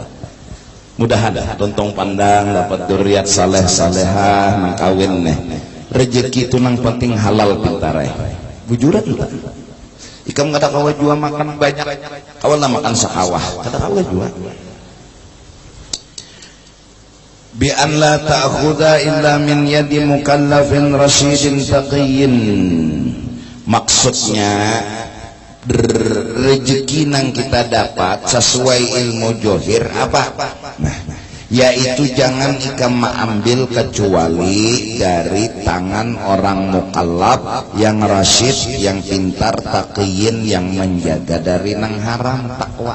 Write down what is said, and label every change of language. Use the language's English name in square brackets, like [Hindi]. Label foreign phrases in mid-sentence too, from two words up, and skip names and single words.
[Banjar] Mudah-mudahan tontong pandang dapat duriat saleh salehah nang kawin nih. Rezeki itu nang penting halal pintarai. Bujuran tak? Ikam kada kawa jua makan banyak, kawan lah makan sakawah, kada kawa jua. [Arabic] بأن لا تأخذ إلا من يد مكلف رشيد تقي. [Banjar] Maksudnya rezeki yang kita dapat sesuai ilmu johir apa? Nah, yaitu jangan ikam ambil kecuali dari tangan orang mukallaf yang rasyid, yang pintar, taqiyyin, yang menjaga dari nang haram, takwa.